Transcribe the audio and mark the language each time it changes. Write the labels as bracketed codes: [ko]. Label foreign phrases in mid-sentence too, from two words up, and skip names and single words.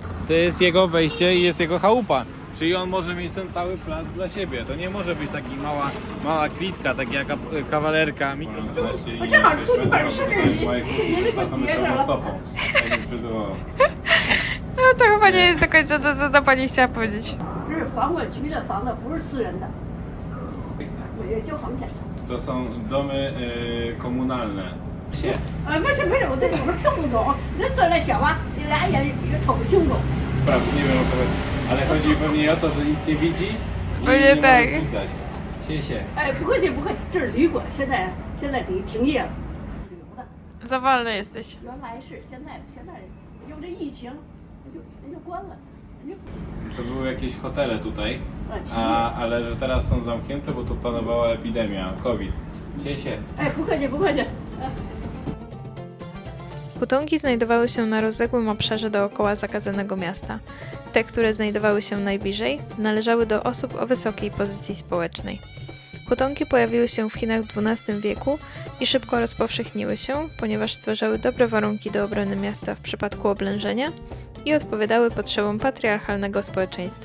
[pl] To jest jego wejście i jest jego chałupa. Czyli on może mieć ten cały plac dla siebie. To nie może być taki mała klitka, tak jak kawalerka. No to chyba nie jest do końca to, co ta pani chciała powiedzieć. [zh] 这是房管局的房子，不是私人的，也交房钱。 [pl] To są domy komunalne. [zh] 没事没事，我这有时候听不懂，人这来想吧，你俩也瞅不清楚。 [pl] Prawda, nie wiem o co chodzi. Ale chodzi pewnie o to, że nic nie widzi i Pewnie nie może tak. widać. [zh] Siesie. 哎，不客气不客气，这是旅馆，现在得停业了。旅游的， [pl] Za wolny jesteś. [zh] 原来是，现在有这疫情，人就关了，人就 [pl] To były jakieś hotele tutaj, [zh] 停业。 [pl] ale że teraz są zamknięte, bo tu panowała epidemia, COVID. [zh] Siesie. 哎，不客气不客气。 [pl] Hutongi znajdowały się na rozległym obszarze dookoła zakazanego miasta. Te, które znajdowały się najbliżej, należały do osób o wysokiej pozycji społecznej. Hutongi pojawiły się w Chinach w XII wieku i szybko rozpowszechniły się, ponieważ stwarzały dobre warunki do obrony miasta w przypadku oblężenia i odpowiadały potrzebom patriarchalnego społeczeństwa.